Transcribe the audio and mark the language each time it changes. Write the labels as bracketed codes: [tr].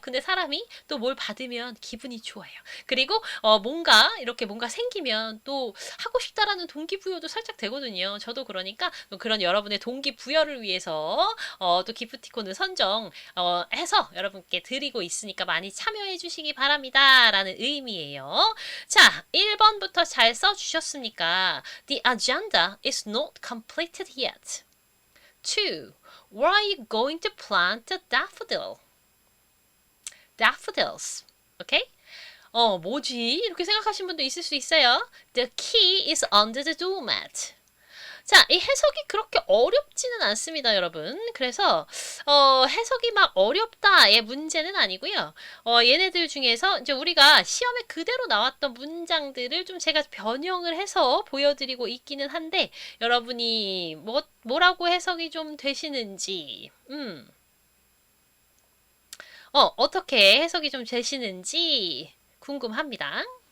[ko] 근데 사람이 또 뭘 받으면 기분이 좋아요. 그리고 뭔가 이렇게 뭔가 생기면 또 하고 싶다라는 동기부여도 살짝 되거든요. 저도 그러니까 그런 여러분의 동기부여를 위해서 또 기프티콘을 선정해서 여러분께 드리고 있으니까 많이 참여해 주시기 바랍니다. 라는 의미예요. 문장이에요. 자, 1번부터 잘 써주셨습니까? [en] The agenda is not completed yet. 2. Where are you going to plant the daffodil? Daffodils. Okay? [ko] 뭐지? 이렇게 생각하신 분도 있을 수 있어요. [en] The key is under the doormat. [ko] 자, 이 해석이 그렇게 어렵지는 않습니다, 여러분. 그래서 해석이 막 어렵다의 문제는 아니고요. 얘네들 중에서 이제 우리가 시험에 그대로 나왔던 문장들을 좀 제가 변형을 해서 보여드리고 있기는 한데 여러분이 뭐라고 해석이 좀 되시는지 어떻게 해석이 좀 되시는지 궁금합니다.